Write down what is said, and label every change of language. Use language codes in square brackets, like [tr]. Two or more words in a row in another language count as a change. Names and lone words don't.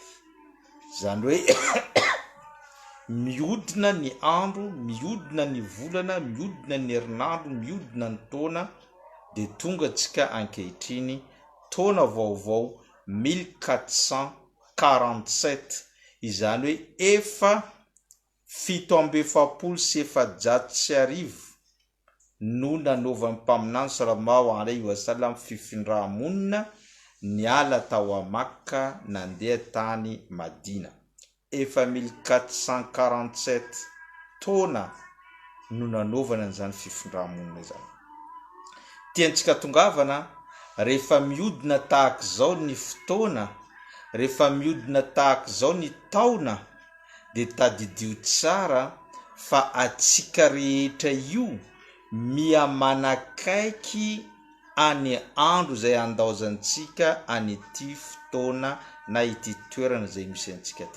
[mg] Zany hoe miodina ny andro, miodina ny volana, miodina ny herinandro, miodina ny taona dia tonga antsika ankehitriny taona vaovao 1447 izany hoe efa 770 no nanaovan'ny mpaminany [ar] صلى الله عليه وسلم [mg] fifindra-monina niala tao a Makka nandeha tany Madina. Efa 1447 taona no nanaovana an'izany fifindra-monina izany. Tiantsika tongavana rehefa miodina tahaka izao ny fotoana, rehefa miodina tahaka izao ny taona dia tadidio tsara fa atsika rehetra io miamanakaiky any andro zay andaozantsika any ity fotoana na ity toerana zay misy antsika ty.